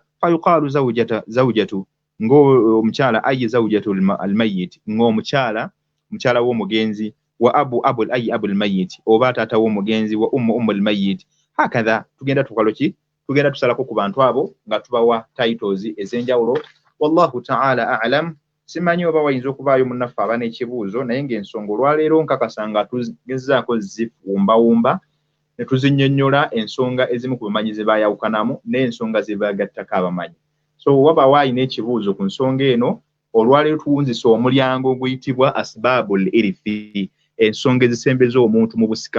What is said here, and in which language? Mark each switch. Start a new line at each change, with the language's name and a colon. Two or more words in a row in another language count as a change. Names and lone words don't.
Arabic: فيقال زوجة, ng'omukyala أي زوجة الميت,
Ganda: ng'omukyala w'omugenzi,
Arabic: وأبو الميت,
Ganda: oba taata w'omugenzi,
Arabic: وأم الميت.
Ganda: Hakadha tugenda tukalo ki, tugenda tusalako ku bantu abo nga tubawa titles ez'enjawulo.
Arabic: والله تعالى أعلم.
Ganda: Simanyi oba wayinza okubaayo munnaffe aba n'ekibuuzo, naye ng'ensonga olwaleero nkakasa nga tugezaako zifumbawumba ne tuzinnyonnyola ensonga ezimu ku bamanyi ze baayawukanamu n'ensonga ze baagattako abamanyi. So wabaawo alina ekibuuzo ku nsonga eno, olwaleero tuwunzisa omulyango oguyitibwa
Arabic: أسباب الإرث,
Ganda: ensonga ezisembeza omuntu mu busika.